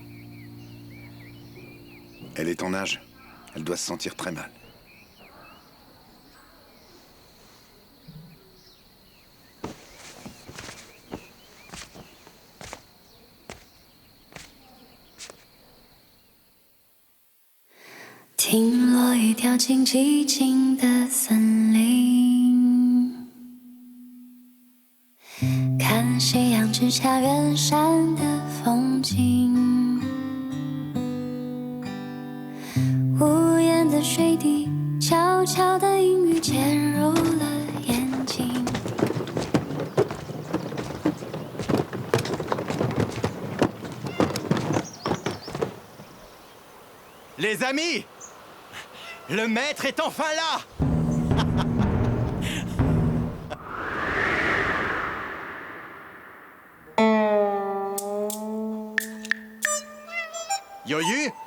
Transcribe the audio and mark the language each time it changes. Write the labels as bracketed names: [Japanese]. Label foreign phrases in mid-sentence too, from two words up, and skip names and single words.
[French] Elle est en âge. Elle doit se sentir très mal. [Chinese] 听落雨掉进寂静的森林，看夕阳之下远山的风景，无言的水滴，悄悄的阴雨潜入了眼睛。 [French] Les amis! Le maître est enfin là! Yoyu?